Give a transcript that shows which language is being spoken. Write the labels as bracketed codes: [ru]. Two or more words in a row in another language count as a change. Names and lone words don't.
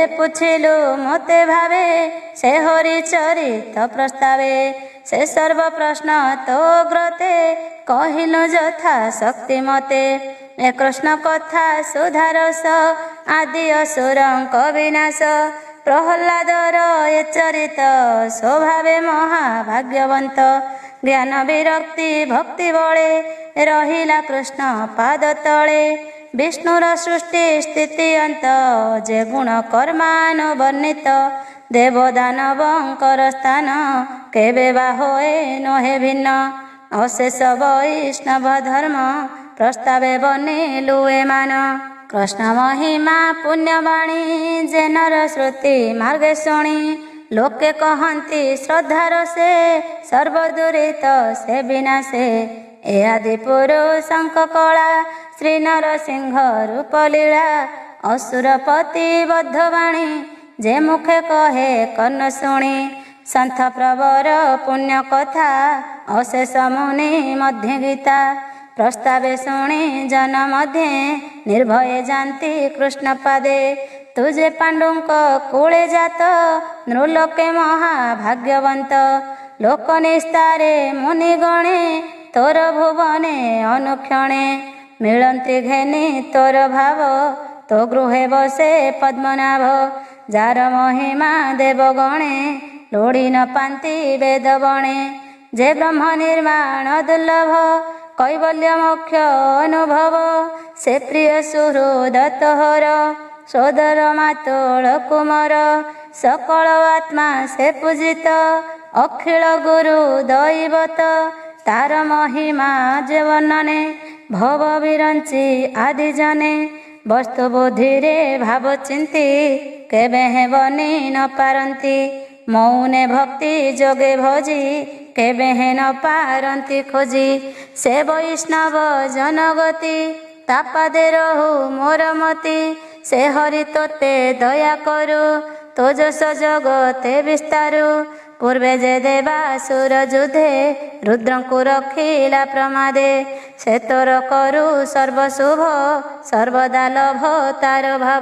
[or] ପୁଛିଲୁ ମୋତେ ଭାବେ ସେ ହରି ଚରିତ ପ୍ରସ୍ତାବେ ସେ ସର୍ବ ପ୍ରଶ୍ନ ତୋ ଗ୍ରତେ କହିଲୁ ଯଥା ଶକ୍ତି ମତେ ଏ କୃଷ୍ଣ କଥା ସୁଧାରସ ଆଦି ଅସୁରଙ୍କ ବିନାଶ ପ୍ରହ୍ଲାଦର ଏ ଚରିତ ସ୍ୱଭାବେ ମହାଭାଗ୍ୟବନ୍ତ ଜ୍ଞାନ ବିରକ୍ତି ଭକ୍ତି ବଳେ ରହିଲା କୃଷ୍ଣ ପାଦ ତଳେ। ବିଷ୍ଣୁର ସୃଷ୍ଟି ସ୍ଥିତି ଅନ୍ତ ଯେ ଗୁଣ କର୍ମାନୁବର୍ଣ୍ଣିତ। ଦେବଦାନବଙ୍କର ସ୍ଥାନ କେବେ ବା ହୋଏ ନହେ ଭିନ୍ନ। ଅଶେଷ ବୈଷ୍ଣବ ଧର୍ମ ପ୍ରସ୍ତାବେ ବଣିଲୁ ଏମାନ। କୃଷ୍ଣ ମହିମା ପୁଣ୍ୟବାଣୀ ଯେ ନର ଶ୍ରୁତି ମାର୍ଗେ ଶୁଣି। ଲୋକେ କହନ୍ତି ଶ୍ରଦ୍ଧାର ସେ ସର୍ବଦୁରିତ ସେ ବିନାଶେ। ଏ ଆଦି ପୁରୁଷଙ୍କ କଳା ଶ୍ରୀ ନରସିଂହ ରୂପ ଲୀଳା। ଅସୁରପତି ବଦ୍ଧବାଣୀ ଯେ ମୁଖେ କହେ କର୍ଣ୍ଣ ଶୁଣି। ସନ୍ଥ ପ୍ରବର ପୁଣ୍ୟ କଥା ଅଶେଷ ମୁନି ମଧ୍ୟ ଗୀତା। ପ୍ରସ୍ତାବେ ଶୁଣି ଜନ ମଧ୍ୟେ ନିର୍ଭୟେ ଜାଣନ୍ତି କୃଷ୍ଣ ପାଦେ। ତୁଝେ ପାଣ୍ଡୁଙ୍କ କୂଳେ ଜାତ ନୃଲୋକେ ମହାଭାଗ୍ୟବନ୍ତ। ଲୋକ ନିସ୍ତାରେ ମୁନି ଗଣେ ତୋର ଭୁବନେ ଅନୁକ୍ଷଣେ। ମିଳନ୍ତି ଘେନି ତୋର ଭାବ ତୋ ଗୃହେ ବସେ ପଦ୍ମନାଭ। ଯାର ମହିମା ଦେବଗଣେ ଲୋଡ଼ି ନ ପାନ୍ତି ବେଦ ବଣେ। ଯେ ବ୍ରହ୍ମ ନିର୍ମାଣ ଦୁର୍ଲଭ କୈବଲ୍ୟ ମୋକ୍ଷ ଅନୁଭବ। ସେ ପ୍ରିୟ ସୁହୃଦ ତୋହର ସୋଦର ମାତୋଳ କୁମାର। ସକଳ ଆତ୍ମା ସେ ପୂଜିତ ଅଖିଳ ଗୁରୁ ଦୈବତ। ତାର ମହିମା ଯେ ବର୍ଣ୍ଣନେ ଭବ ବିରଞ୍ଚି ଆଦି ଜନେ। ବସ୍ତୁ ବୁଦ୍ଧି ରେ ଭାବ ଚିନ୍ତି କେବେ ହେ ବଣି ନ ପାରନ୍ତି। ମୌନେ ଭକ୍ତି ଯୋଗେ ଭଜି କେବେ ହେ ନ ପାରନ୍ତି ଖୋଜି। ସେ ବୈଷ୍ଣବ ଜନଗତି ତାପାଦେ ରହୁ ମୋର ମତି। ସେ ହରି ତୋତେ ଦୟା କରୁ ତୋ ଯଶ ଜଗତେ ବିସ୍ତାରୁ। ପୂର୍ବେ ଯେ ଦେବାସୁର ଯୁଧେ ରୁଦ୍ରଙ୍କୁ ରଖିଲା ପ୍ରମାଦେ। ସେ ତୋର କରୁ ସର୍ବଶୁଭ ସର୍ବଦା ଲଭ ତାର ଭାବ।